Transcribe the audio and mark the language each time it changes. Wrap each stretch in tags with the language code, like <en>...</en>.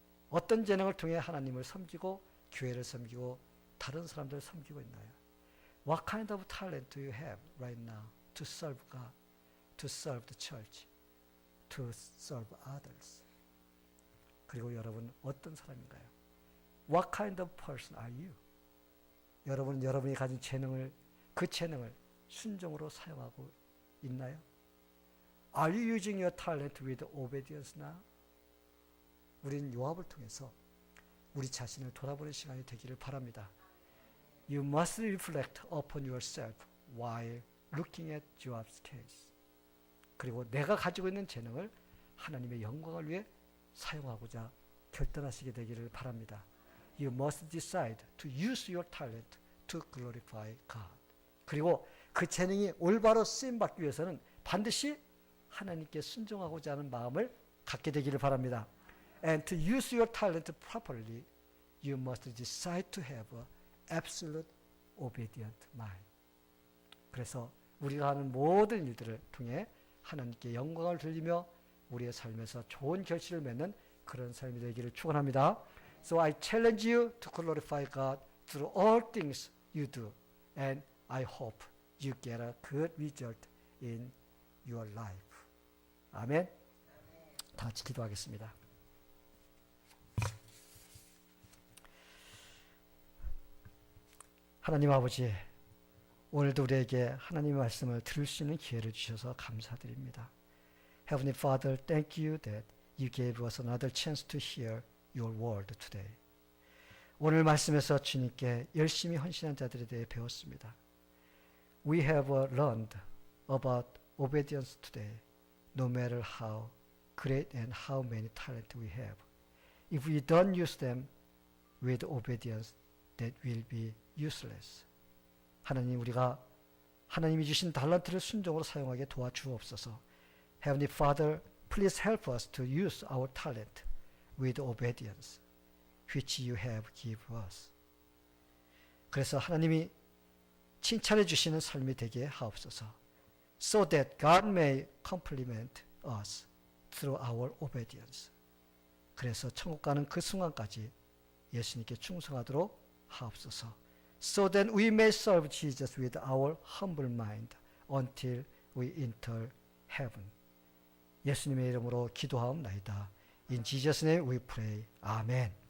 <ko>어떤 재능을 통해 하나님을 섬기고 교회를 섬기고 다른 사람들을 섬기고 있나요?</ko> <en>What kind of talent do you have right now to serve God, to serve the church, to serve others?</en> <ko>그리고 여러분 어떤 사람인가요?</ko> <en>What kind of person are you?</en> <ko>여러분은 여러분이 가진 재능을, 그 재능을 순종으로 사용하고 있나요?</ko> <en>Are you using your talent with obedience now?</en> <ko>우리는 요압을 통해서 우리 자신을 돌아보는 시간이 되기를 바랍니다.</ko> <en>You must reflect upon yourself while looking at Joab's case.</en> <ko>그리고 내가 가지고 있는 재능을 하나님의 영광을 위해 사용하고자 결단하시게 되기를 바랍니다.</ko> <en>You must decide to use your talent to glorify God.</en> <ko>그리고 그 재능이 올바로 쓰임받기 위해서는 반드시 하나님께 순종하고자 하는 마음을 갖게 되기를 바랍니다.</ko> <en>And to use your talent properly, you must decide to have an absolute obedient mind.</en> <ko>그래서 우리가 하는 모든 일들을 통해 하나님께 영광을 돌리며 우리의 삶에서 좋은 결실을 맺는 그런 삶이 되기를 축원합니다.</ko> <en>So I challenge you to glorify God through all things you do, and I hope you get a good result in your life.</en> <ko>아멘. 다 같이 기도하겠습니다. 하나님 아버지, 오늘도 우리에게 하나님의 말씀을 들을 수 있는 기회를 주셔서 감사드립니다.</ko> <en>Heavenly Father, thank you that you gave us another chance to hear your word today.</en> <ko>오늘 말씀에서 주님께 열심히 헌신한 자들에 대해 배웠습니다.</ko> <en>We have learned about obedience today, no matter how great and how many talent we have. If we don't use them with obedience, that will be useless.</en> <ko>하나님, 우리가 하나님이 주신 달란트를 순종으로 사용하게 도와주옵소서.</ko> <en>Heavenly Father, please help us to use our talent with obedience, which you have given us.</en> <ko>그래서 하나님이 칭찬해 주시는 삶이 되게 하옵소서.</ko> <en>So that God may compliment us through our obedience.</en> <ko>그래서 천국 가는 그 순간까지 예수님께 충성하도록 하옵소서.</ko> <en>So that we may serve Jesus with our humble mind until we enter heaven.</en> <ko>예수님의 이름으로 기도하옵나이다.</ko> <en>In Jesus' name we pray. Amen.</en>